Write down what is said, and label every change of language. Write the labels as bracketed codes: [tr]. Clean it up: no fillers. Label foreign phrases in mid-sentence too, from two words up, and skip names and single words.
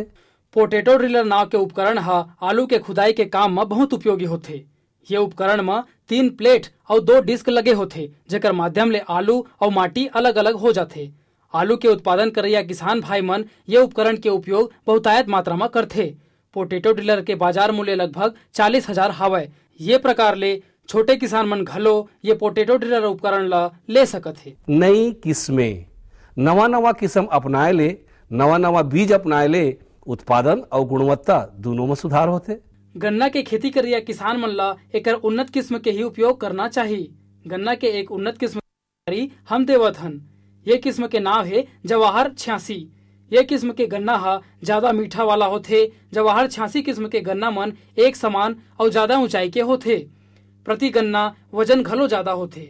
[en] potato driller [hne] नाव के उपकरण आलू के खुदाई के काम में बहुत उपयोगी होते। ये उपकरण में 3 प्लेट और 2 डिस्क लगे होते, जेकर माध्यम ले आलू और माटी अलग अलग हो जाते। आलू के उत्पादन करैया किसान भाई मन ये उपकरण के उपयोग बहुतायत मात्रा में करते। [en] potato driller [hne] के बाजार मूल्य लगभग 40,000 हवय। ये प्रकार ले छोटे किसान मन घलो ये [en] potato driller [hne] उपकरण ला ले सकत है। नई किस्में नवा किस्म अपनाए ले, नवा बीज अपनाए ले उत्पादन और गुणवत्ता दोनों में सुधार होते। गन्ना के खेती करैया किसान मन ला एकर उन्नत किस्म के ही उपयोग करना चाहिए। गन्ना के एक उन्नत किस्म हम देवत हन। ये किस्म के नाम है जवाहर 86। ये किस्म के गन्ना ज्यादा मीठा वाला होते। जवाहर 86 किस्म के गन्ना मन एक समान और ज्यादा ऊंचाई के होते। प्रति गन्ना वजन घलो ज्यादा होते।